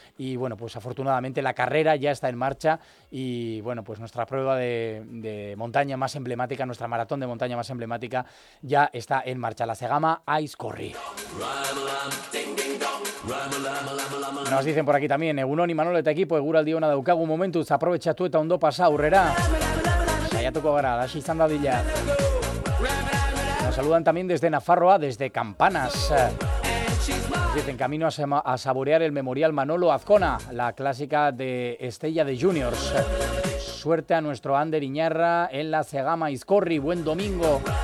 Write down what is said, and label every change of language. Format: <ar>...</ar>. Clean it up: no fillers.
<es>Y bueno, pues afortunadamente la carrera ya está en marcha y bueno, pues nuestra prueba de montaña más emblemática, nuestra maratón de montaña más emblemática ya está en marcha, la Cegama Iscorri. Nos dicen por aquí también,</es> <eu>Egunon</eu> <es>y Manolo, este equipo,</es> <eu>Eguraldi ona daukagu momentuz,</eu> <es>aprovecha</es> <eu>tu eta ondo pasa, aurrera. Saiatuko gara, lasi izan dadila.</eu> <es>Nos saludan también desde Nafarroa, desde Campanas. Nos dicen, camino a saborear el memorial Manolo Azcona, la clásica de Estella de Juniors. Suerte a nuestro Ander Iñarra en la Cegama Iscorri, buen domingo.</es>